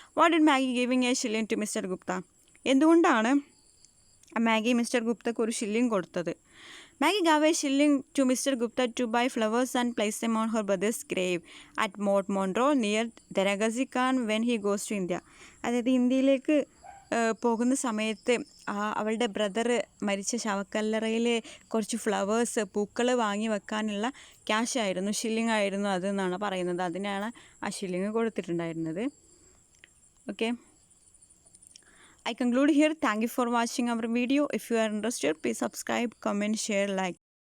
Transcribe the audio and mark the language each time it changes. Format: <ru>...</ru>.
<en>What did Maggie giving a shilling to mister Gupta?</en> <ml>എന്തുകൊണ്ടാണ് Maggi mister ഗുപ്തക്ക് ഒരു shilling കൊടുത്തത്?</ml> <en>Maggie gave a shilling to Mr. Gupta to buy flowers and place them on her brother's grave at Mort Monroe near Deragazi Khan when he goes to India.</en> <ml>അതായത് ഇന്ത്യയിലേക്ക് പോകുന്ന സമയത്ത് അവളുടെ brother മരിച്ച ശവക്കല്ലറയിൽ കുറച്ച് flowers പൂക്കൾ വാങ്ങി വെക്കാനുള്ള ക്യാഷ് ആയിരുന്നു, ഷില്ലിംഗ് ആയിരുന്നു അതെന്നാണ് പറയുന്നത്. അതിനാണ് ആ shilling കൊടുത്തിട്ടുണ്ടായിരുന്നത്.</ml> <en>Okay, I conclude here. Thank you for watching our video. If you are interested, please subscribe, comment, share, like.</en>